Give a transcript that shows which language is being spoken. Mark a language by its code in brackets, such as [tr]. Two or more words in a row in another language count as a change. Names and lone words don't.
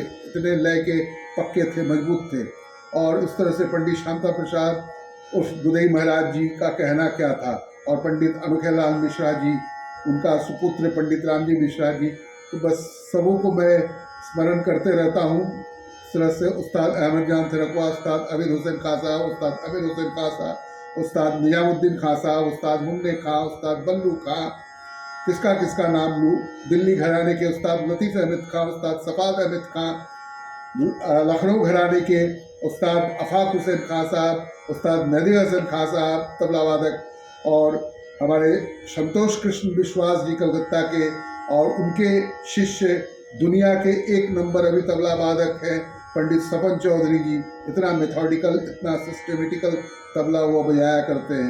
[hi] इतने लय के पक्के थे, मजबूत थे। और इस तरह से पंडित शांता प्रसाद उर्फ गुदई महाराज जी का कहना क्या था। और पंडित अनोखेलाल मिश्रा जी, उनका सुपुत्र पंडित रामजी मिश्रा जी। तो बस सबों को मैं स्मरण करते रहता हूँ। इस तरह से उस्ताद अहमद जान थिरकवा, उस्ताद अमीर हुसैन खां साहब, उस्ताद अमीर हुसैन खां साहब, उस्ताद निजामुद्दीन खां साहब, उस्ताद मुन्ने खां, उस्ताद बल्लू खां, किसका किसका नाम लूँ। दिल्ली घराने के उस्ताद लतीफ़ अहमद खां, उस्ताद सफ़ाद अहमद खां, लखनऊ घराने के उस्ताद अफाक हुसैन खां साहब, उस्ताद मेहदी हसन खां साहब तबला वादक, और हमारे संतोष कृष्ण विश्वास जी कलकत्ता के, और उनके शिष्य दुनिया के एक नंबर अभी तबला वादक हैं पंडित सपन चौधरी जी। इतना मेथोडिकल, इतना सिस्टमेटिकल तबला वो बजाया करते हैं।